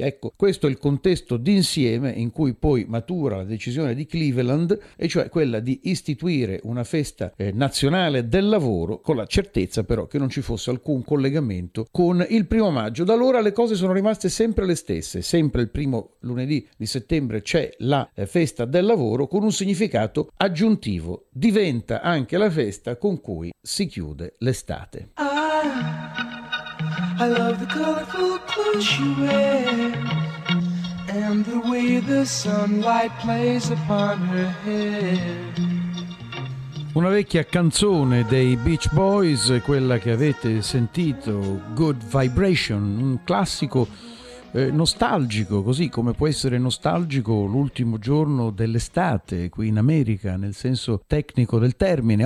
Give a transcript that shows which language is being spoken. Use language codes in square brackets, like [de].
[it] Ecco, questo è il contesto d'insieme in cui poi matura la decisione di Cleveland, e cioè quella di istituire una festa nazionale del lavoro, con la certezza però che non ci fosse alcun collegamento con il primo maggio. Da allora le cose sono rimaste sempre le stesse: sempre il primo lunedì di settembre c'è la festa del lavoro, con un significato aggiuntivo, diventa anche la festa con cui si chiude l'estate. [en] I love the colorful clothes you wear and the way the sunlight plays upon her hair. [it] Una vecchia canzone dei Beach Boys, quella che avete sentito, Good Vibration, un classico nostalgico, così come può essere nostalgico l'ultimo giorno dell'estate qui in America, nel senso tecnico del termine.